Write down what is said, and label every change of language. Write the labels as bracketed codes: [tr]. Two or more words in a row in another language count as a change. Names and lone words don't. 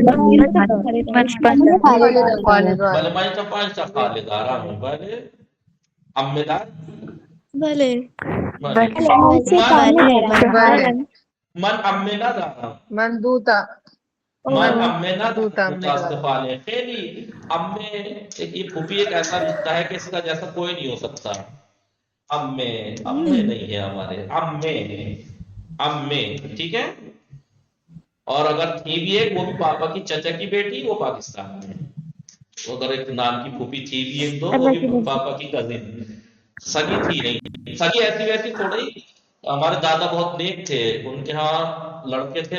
[fa] بله من تا 5 تا خاله دارم بله عمه داری؟ بله بله من 3 تا عمه دارم. من عمه ندارم من دوتا من عمه ندارم متاسفانه خیلی عمه [ur] یہ پھوپھی ایک ایسا رشتہ ہے کہ اس کا جیسا کوئی نہیں ہو سکتا عمے نہیں ہے ہمارے عمے ٹھیک ہے اور اگر تھی بھی ایک وہ بھی پاپا کی چچا کی بیٹی وہ پاکستان میں اگر ایک نام کی پھوپھی تھی بھی ایک دو وہ بھی پاپا کی کزن سگی تھی نہیں سگی ایسی ویسی تھوڑی ہمارے دادا بہت نیک تھے ان کے ہاں لڑکے تھے